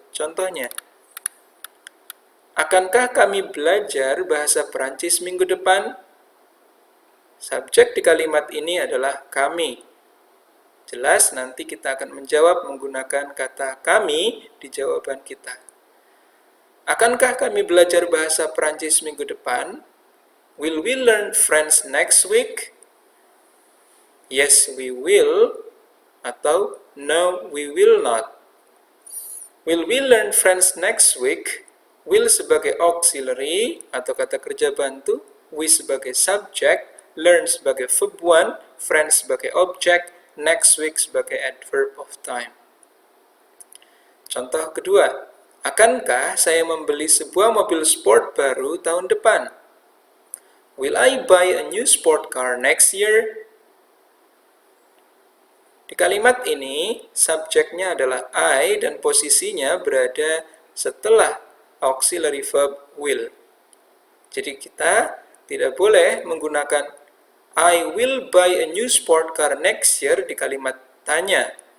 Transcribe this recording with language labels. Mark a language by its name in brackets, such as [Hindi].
[Indonesian] Contohnya, akankah kami belajar bahasa Perancis minggu depan? Subjek di kalimat ini adalah kami. Jelas nanti kita akan menjawab menggunakan kata kami di jawaban kita. Akankah kami belajar bahasa Perancis minggu depan? [English] Will we learn French next week? Yes, we will. Atau no, we will not. Will we learn French next week? Will sebagai auxiliary [Indonesian] atau kata kerja bantu, [English] we sebagai subject, learn sebagai verb 1, French sebagai object, next week sebagai adverb of time. [Indonesian] Contoh kedua, akankah saya membeli sebuah mobil sport baru tahun depan? [English] Will I buy a new sport car next year? [Indonesian] Di kalimat ini, subjeknya adalah I dan posisinya berada setelah auxiliary verb will. Jadi kita tidak boleh menggunakan [English] I will buy a new sport car next year [Indonesian] di kalimat tanya.